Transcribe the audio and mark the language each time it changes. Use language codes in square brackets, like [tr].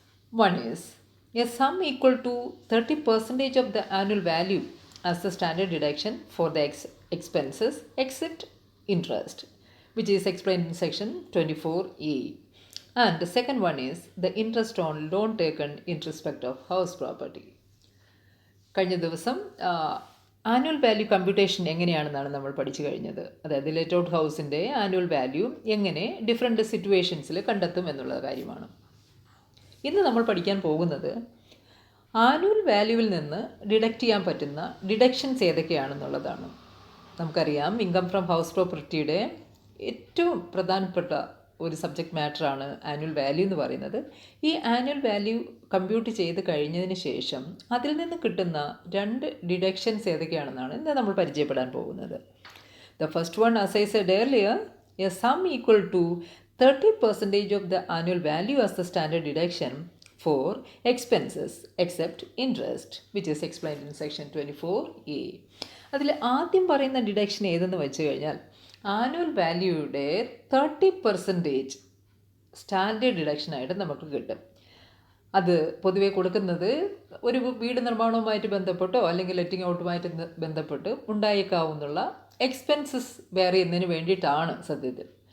[en] One is a sum equal to 30% of the annual value as the standard deduction for the expenses except interest, which is explained in section 24A. And the second one is the interest on loan taken in respect of house property. [ml] കഴിഞ്ഞ ദിവസം annual value computation എങ്ങനെയാണെന്നാണ് നമ്മൾ പഠിച്ചു കഴിഞ്ഞത്. അതായത് let out ഹൗസിൻ്റെ annual value എങ്ങനെ different സിറ്റുവേഷൻസിൽ കണ്ടെത്തും എന്നുള്ള കാര്യമാണ്. ഇന്ന് നമ്മൾ പഠിക്കാൻ പോകുന്നത് ആനുവൽ വാല്യൂവിൽ നിന്ന് ഡിഡക്റ്റ് ചെയ്യാൻ പറ്റുന്ന ഡിഡക്ഷൻസ് ഏതൊക്കെയാണെന്നുള്ളതാണ്. നമുക്കറിയാം, ഇൻകം ഫ്രം ഹൗസ് പ്രോപ്പർട്ടിയുടെ ഏറ്റവും പ്രധാനപ്പെട്ട ഒരു സബ്ജക്റ്റ് മാറ്ററാണ് ആനുവൽ വാല്യൂ എന്ന് പറയുന്നത്. ഈ ആനുവൽ വാല്യൂ കമ്പ്യൂട്ട് ചെയ്ത് കഴിഞ്ഞതിന് ശേഷം അതിൽ നിന്ന് കിട്ടുന്ന രണ്ട് ഡിഡക്ഷൻസ് ഏതൊക്കെയാണെന്നാണ് ഇന്ന് നമ്മൾ പരിചയപ്പെടാൻ പോകുന്നത്. [en] The first one, as I said earlier, a sum equal to 30% of the annual value as the standard deduction for expenses except interest, which is explained in section 24A. [ml] അതിൽ ആദ്യം പറയുന്ന ഡിഡക്ഷൻ ഏതെന്ന് വെച്ച് കഴിഞ്ഞാൽ ആനുവൽ വാല്യൂയുടെ 30% സ്റ്റാൻഡേർഡ് ഡിഡക്ഷനായിട്ട് നമുക്ക് കിട്ടും. അത് പൊതുവെ കൊടുക്കുന്നത് ഒരു വീട് നിർമ്മാണവുമായിട്ട് ബന്ധപ്പെട്ടോ അല്ലെങ്കിൽ ലെറ്റിംഗ് ഔട്ടുമായിട്ട് ബന്ധപ്പെട്ട് ഉണ്ടായേക്കാവുന്നുള്ള എക്സ്പെൻസസ് വേറെ ചെയ്യുന്നതിന് വേണ്ടിയിട്ടാണ് സത്യത്തിൽ.